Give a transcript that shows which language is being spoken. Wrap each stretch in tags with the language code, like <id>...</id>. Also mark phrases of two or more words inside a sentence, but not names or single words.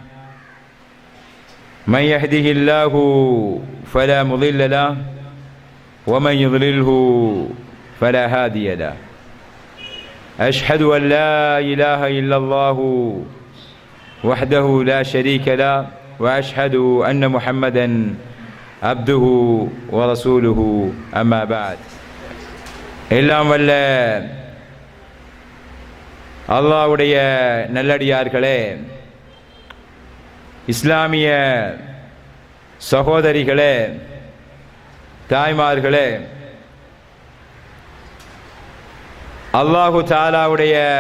<ar>من يهده الله فلا مضل له ومن يضلله فلا هادي له. أشهد أن لا إله إلا الله وحده لا شريك له وأشهد أن محمدا عبده ورسوله. أما بعد.</ar> <ta>எல்லாம் வல்ல அல்லாஹ்வுடைய நல்லடியார்களே, இஸ்லாமிய சகோதரிகளே, தாய்மார்களே,</ta> <ar>الله تعالى</ar>